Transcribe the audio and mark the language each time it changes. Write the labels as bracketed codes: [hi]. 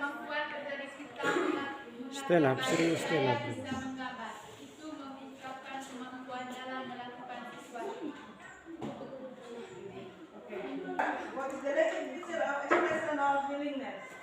[en] Stand up, [id] serius [en] stand up. [id] Bisa menggambar. Itu menunjukkan kemampuan dalam melakukan sesuatu. [en] What is the definition of expression of willingness?